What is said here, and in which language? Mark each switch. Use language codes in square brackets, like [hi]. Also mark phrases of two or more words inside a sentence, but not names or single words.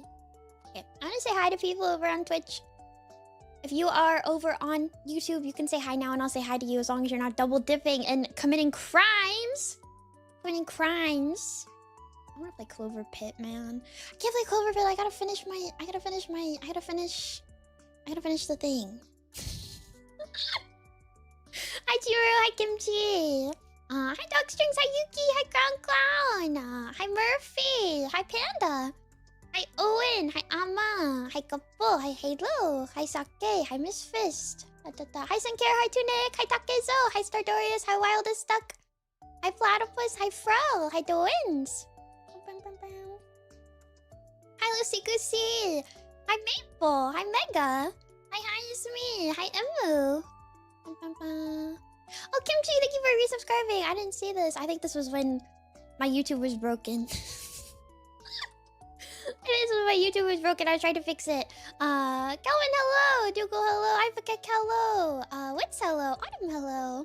[en] Okay, I want to say hi to people over on Twitch. If you are over on YouTube, you can say hi now and I'll say hi to you as long as you're not double dipping and committing crimes. I want to play Cloverpit, man. I can't play Cloverpit. I gotta finish the thing. Hi Jiro, hi Kimchi. Hi Dog Strings, hi Yuki, hi Crown Clown. Hi Murphy, hi Panda. Hi Owen, hi Amma, hi Kapo, hi Halo, hi Sake, hi Miss Fist. Hi Sinclair, hi Tunic, hi Takezo, hi Stardorius, hi Wildest Duck, hi Platypus, hi Fro, hi Twins. Hi Lucy Goosey, hi Maple, hi Mega, hi Isme, hi Emu. Oh Kimchi, thank you for resubscribing. I didn't see this. I think this was when my YouTube was broken. It is when my YouTube was broken. I tried to fix it. Calvin, hello. Dougal, hello. I forget hello. Wits, hello. Autumn, hello.